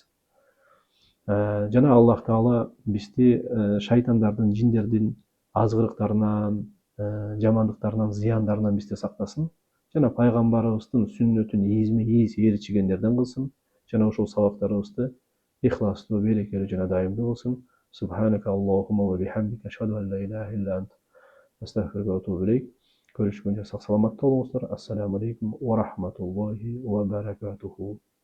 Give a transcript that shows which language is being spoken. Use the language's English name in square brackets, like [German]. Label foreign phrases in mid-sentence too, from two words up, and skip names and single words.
[Kyrgyz] Жана Аллах Таала бизди шайтандардын, жиндердин азгырыктарынан, жамандыктарынан, зыяндарынан бизди сактасын. Жана пайгамбарыбыздын сүннөтүн ийизме-ийиз ээрчигендерден кылсын. Жана ушул сабактарыбызды ихластуу, берекелүү жана дайымдуу кылсын. [Arabic] سبحانك اللهم وبحمدك أشهد أن لا إله إلا أنت أستغفرك وأتوب إليك. [Kyrgyz] Көрүшкөнчө сак саламатта болуңуздар. [Arabic] السلام عليكم ورحمة الله وبركاته.